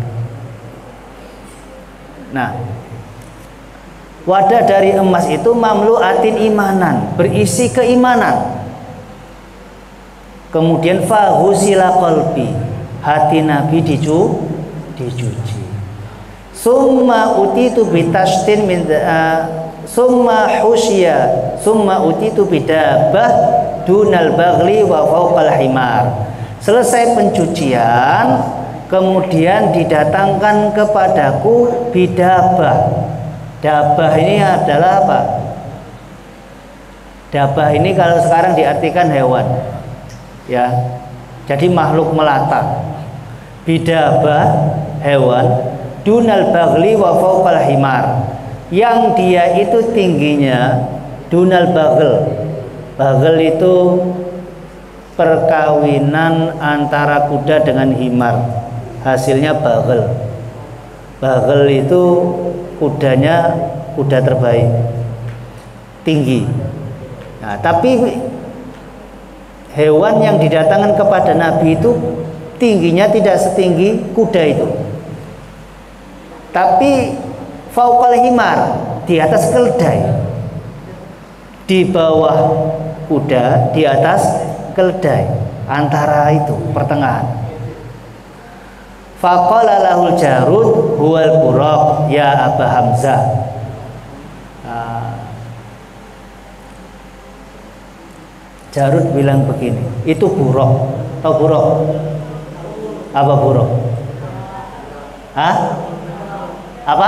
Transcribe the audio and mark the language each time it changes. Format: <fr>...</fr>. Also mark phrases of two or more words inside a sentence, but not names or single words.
<id>Nah, wadah dari emas itu</id> <ar>مملوءة إيمانا,</ar> <id>berisi keimanan. Kemudian</id> <ar>فغسل قلبي,</ar> <id>hati Nabi dicuci.</id> <ar>ثم أتيت بطست من ثم حشي، ثم أتيت بدابة دون البغل وفوق الحمار.</ar> <id>Selesai pencucian, kemudian didatangkan kepadaku bidabah. Dabah ini adalah apa? Dabah ini kalau sekarang diartikan hewan, ya. Jadi makhluk melata. Bidabah hewan,</id> <ar>دون البغل وفوق الحمار.</ar> <id>Yang dia itu tingginya</id> <ar>دون البغل.</ar> <id>Baghl itu perkawinan antara kuda dengan himar. Hasilnya baghl. Baghl itu kudanya kuda terbaik, tinggi. Nah, tapi hewan yang didatangkan kepada Nabi itu tingginya tidak setinggi kuda itu, tapi</id> <ar>فوق الحمار,</ar> <id>di atas keledai, di bawah kuda, di atas keledai, antara itu pertengahan.</id> <ar>فقال له الجارود هو البراق يا أبا حمزة.</ar> <id>Jarud bilang begini, itu buraq. Tahu buraq? Apa buraq? Hah? Apa?</id>